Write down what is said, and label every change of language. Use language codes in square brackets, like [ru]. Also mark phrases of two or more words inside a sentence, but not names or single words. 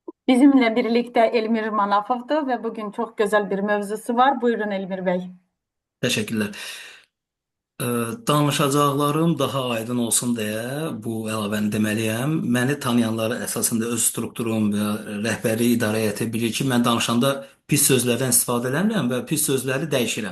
[tr] Bizimle birlikte Elmir Manafov'du ve bugün çok güzel bir mevzusu var. Buyurun Elmir Bey. [az] Təşəkkürlər. Ə, Danışacaqlarım daha aydın olsun deyə bu əlavəni deməliyəm. Məni tanıyanlar əsasında öz strukturum və rəhbəri idarə heyəti bilir ki, mən danışanda pis sözlərdən istifadə eləmirəm və pis sözləri dəyişirəm.